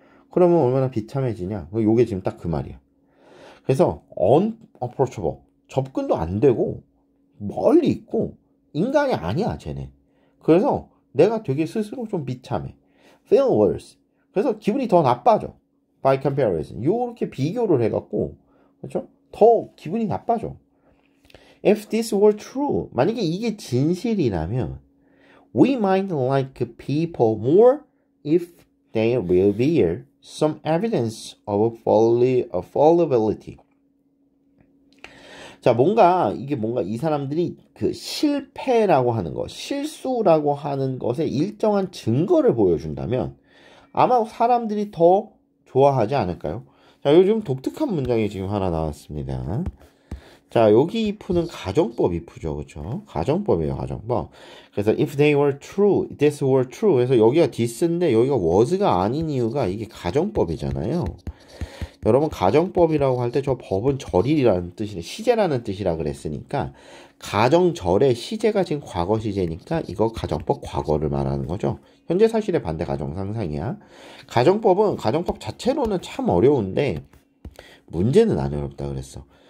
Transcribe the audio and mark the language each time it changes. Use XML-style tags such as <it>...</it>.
<ko>그러면 얼마나 비참해지냐. 요게 지금 딱 그 말이야. 그래서 unapproachable, 접근도 안 되고 멀리 있고 인간이 아니야 쟤네. 그래서 내가 되게 스스로 좀 비참해.</ko> <en>feel worse.</en> <ko>그래서 기분이 더 나빠져.</ko> <en>by comparison.</en> <ko>요렇게 비교를 해갖고 그렇죠? 더 기분이 나빠져.</ko> <en>If this were true,</en> <ko>만약에 이게 진실이라면</ko> <en>we might like people more if they reveal some evidence of fallibility.</en> <ko>자, 이게 뭔가 이 사람들이 그 실패라고 하는 것, 실수라고 하는 것에 일정한 증거를 보여준다면 아마 사람들이 더 좋아하지 않을까요? 자, 요즘 독특한 문장이 지금 하나 나왔습니다. 자, 여기 if는 가정법 if죠. 그렇죠? 가정법이에요, 가정법.</ko> <en>그래서 if they were true, this were true.</en> <ko>그래서 여기가 this인데 여기가 was가 아닌 이유가 이게 가정법이잖아요. 여러분 가정법이라고 할 때 저 법은 절이라는 뜻이네. 시제라는 뜻이라 그랬으니까 가정절의 시제가 지금 과거 시제니까 이거 가정법 과거를 말하는 거죠. 현재 사실의 반대 가정상상이야. 가정법은 가정법 자체로는 참 어려운데 문제는 안 어렵다 그랬어.</ko>